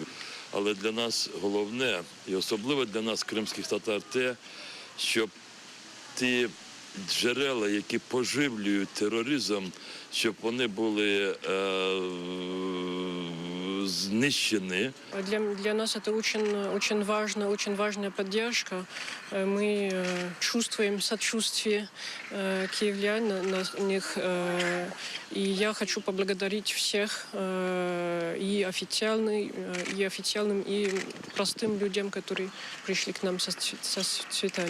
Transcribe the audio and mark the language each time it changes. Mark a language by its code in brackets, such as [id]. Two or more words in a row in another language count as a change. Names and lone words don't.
[uk] Але для нас головне, і особливо для нас, кримських татар, те, щоб ті джерела, які поживлюють тероризм, щоб вони були знищені. [ru] Для нас это очень важная поддержка. Мы чувствуем сочувствие киевлян на них. И я хочу поблагодарить всех и официальным, и простым людям, которые пришли к нам со цветами.